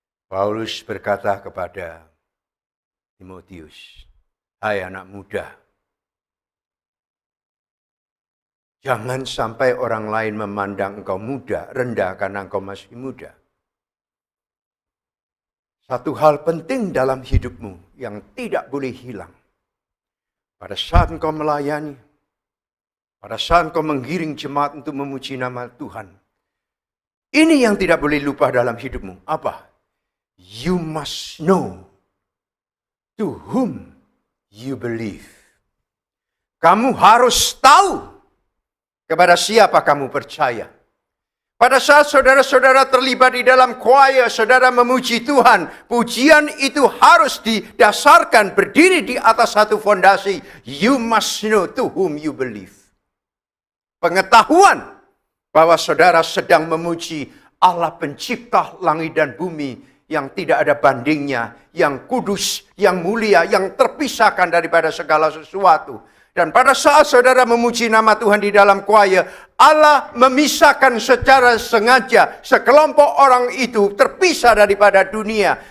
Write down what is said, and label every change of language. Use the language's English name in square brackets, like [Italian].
[Indonesian] Paulus berkata kepada Timotius, hai anak muda, jangan sampai orang lain memandang engkau muda, rendah karena engkau masih muda. Satu hal penting dalam hidupmu yang tidak boleh hilang. Pada saat engkau melayani, pada saat engkau menggiring jemaat untuk memuji nama Tuhan. Ini yang tidak boleh lupa dalam hidupmu. Apa? [English] You must know to whom you believe. [Indonesian] Kamu harus tahu kepada siapa kamu percaya. Pada saat saudara-saudara terlibat di dalam choir, saudara memuji Tuhan, pujian itu harus didasarkan berdiri di atas satu fondasi. [English] You must know to whom you believe. [Indonesian] Pengetahuan bahwa saudara sedang memuji Allah pencipta langit dan bumi yang tidak ada bandingnya, yang kudus, yang mulia, yang terpisahkan daripada segala sesuatu. Dan pada saat saudara memuji nama Tuhan di dalam choir, Allah memisahkan secara sengaja sekelompok orang itu terpisah daripada dunia.